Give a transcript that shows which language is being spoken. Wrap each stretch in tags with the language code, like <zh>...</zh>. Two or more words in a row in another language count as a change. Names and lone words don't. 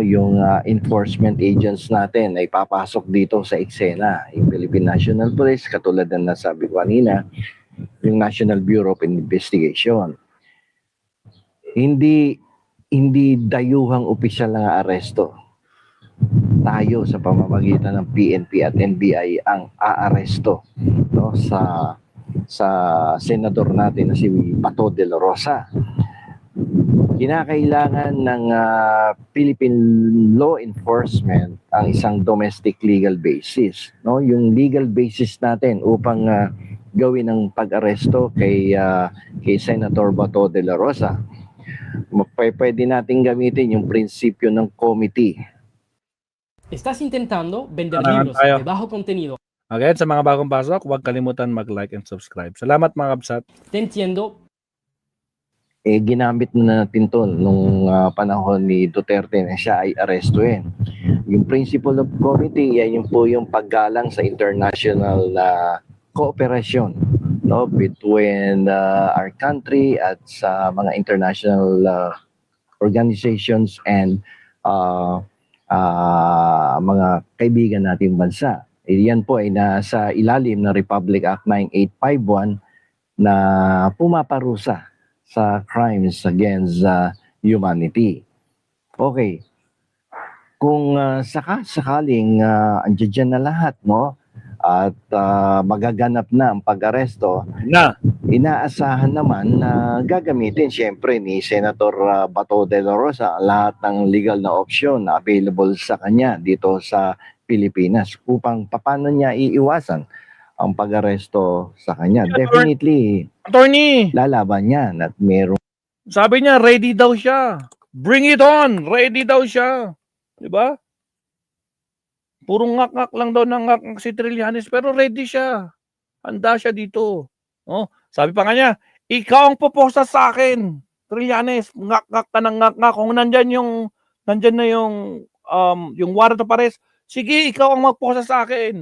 <tl>Yung</tl> <en>enforcement agents</en> <tl>natin ay papasok dito sa eksena, yung Philippine National Police, katulad ng nasabi ko kanina, yung National Bureau of Investigation. Hindi dayuhang opisyal ng aresto. Tayo sa pamamagitan ng PNP at NBI ang aaresto, no, sa senador natin na si Bato de la Rosa. Kinakailangan ng</tl> <en>Philippine law enforcement</en> <tl>ang isang</tl> <en>domestic legal basis,</en> <tl>no? Yung</tl> <en>legal basis</en> <tl>natin upang gawin ang pag-aresto kay Senator Bato de la Rosa. Pwede nating gamitin yung prinsipyo ng committee.</tl> <es>Estás intentando vender</es> <tl>Kailangan</tl> <es>libros</es> <tl>tayo.</tl> <es>de bajo contenido.</es> <tl>Again, sa mga bagong pasok, huwag kalimutan mag-</tl> <en>like and subscribe.</en> <tl>Salamat mga kabsat.</tl> <es>Te entiendo,</es> <tl>Ginamit na natin to nung panahon ni Duterte na siya ay arestuin. Yung</tl> <en>principle of committee,</en> <tl>yan yung po yung paggalang sa</tl> <en>international cooperation,</en> <tl>no,</tl> <en>between our country</en> <tl>at sa mga</tl> <en>international organizations</en> <tl>and mga kaibigan nating bansa. Yan po ay nasa ilalim ng Republic Act 9851 na pumaparusa sa</tl> <en>crimes against humanity.</en> <tl>Okay. Kung sakaling andiyan na lahat, no, at magaganap na ang pag-aresto, inaasahan naman na gagamitin siyempre ni Senator Bato de la Rosa lahat ng legal na option na available sa kanya dito sa Pilipinas upang paano niya iiwasan ang pag-aresto sa kanya. Definitely, Attorney, lalaban yan at meron. sabi niya ready daw siya.</tl> <en>Bring it on.</en> <tl>Ready daw siya. 'Di ba? Puro ngak-ngak lang daw ng ngak si Trillanes pero ready siya. Handa siya dito. Oh, sabi pa nga niya, ikaw ang puposa sa akin. Trillanes, ngak-ngak ka ng ngak-ngak. Kung nandyan na yung</tl> <en>warrant of arrest,</en> <tl>sige, ikaw ang magposa sa akin.</tl>